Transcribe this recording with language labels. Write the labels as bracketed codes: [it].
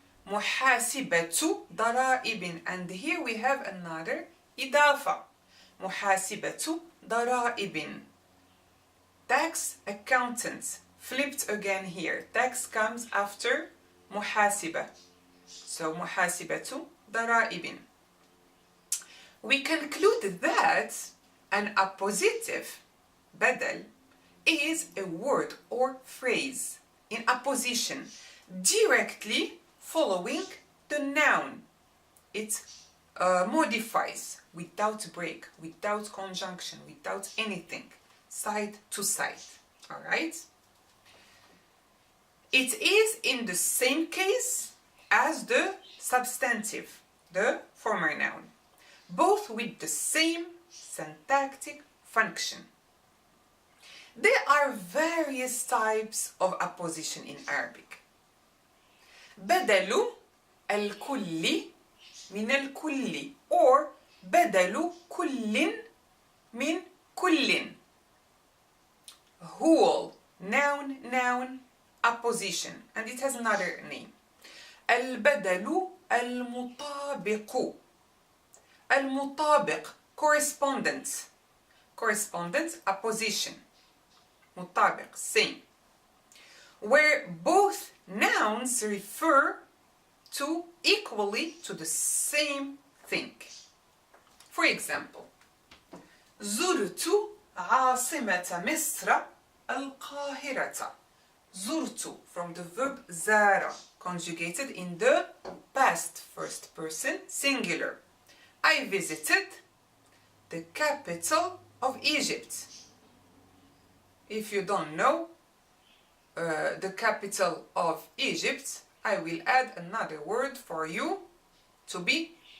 [ar] محاسبة ضرائب. [en] And here we have another إضافة. [ar] محاسبة ضرائب. [en] Tax accountant. Flipped again here. Tax comes after محاسبة. So [ar] محاسبة ضرائب. [en] We conclude that an appositive badal is a word or phrase in apposition directly following the noun. It modifies without break, without conjunction, without anything, side to side. Alright? It is in the same case as the substantive, the former noun, both with the same syntactic function. There are various types of apposition in Arabic. [ar] بدل الكل من الكل, or بدل كل من كل. [en] Whole, noun, noun, apposition, and it has another name. [ar] البدل المطابق. المطابق, correspondent. [en] Correspondent, apposition. مطابق, same. Where both nouns refer to equally to the same thing. For example, [ar] زرت عاصمة مصر القاهرة. [en] زرت, from the verb زار, conjugated in the past first person singular. I visited the capital of Egypt. If you don't know the capital of Egypt, I will add another word for you to be